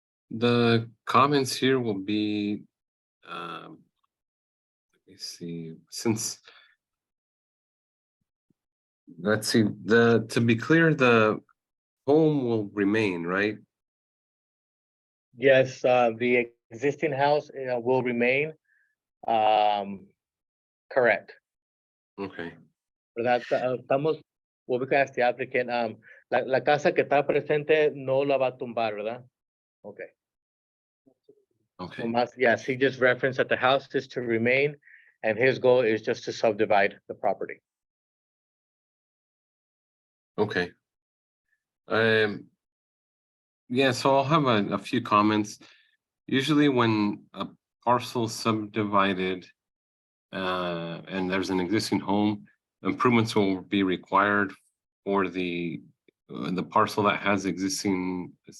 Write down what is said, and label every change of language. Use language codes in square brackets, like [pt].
[en] The comments here will be, let me see, let's see, to be clear, the home will remain, right? Yes, the existing house will remain correct. Okay, [es] ¿Verdad? Estamos, [en] what we can ask the applicant, [es] la casa que está presente no la va a tumbar, ¿verdad? [en] Okay. okay, Nomás, yes, he just referenced that the house is to remain and his goal is just to subdivide the property. okay. Yeah, so I'll have a few comments. Usually when a parcel subdivided and there's an existing home, improvements will be required for the parcel that has existing